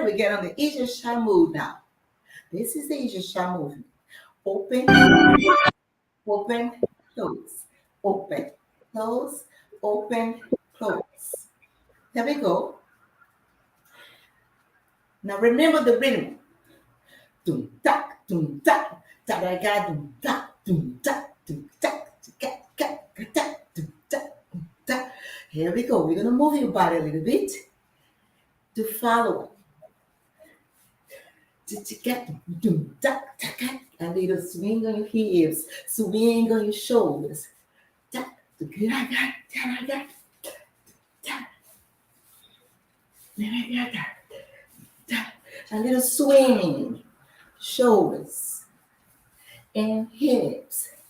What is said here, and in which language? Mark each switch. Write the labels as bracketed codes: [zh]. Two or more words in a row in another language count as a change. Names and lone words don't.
[en] We get on the Egyptian move now. This is the Egyptian movement. Open, open, close. Open, close, open, close. There we go. Now remember the rhythm. Dum tak, dum tak, da da ga dum tak, dum tak, dum tak, ka ka ka tak, dum tak, dum tak. Here we go. We're gonna move your body a little bit to follow. A little swing on your hips, swing on your shoulders. A little swing, shoulders and hips.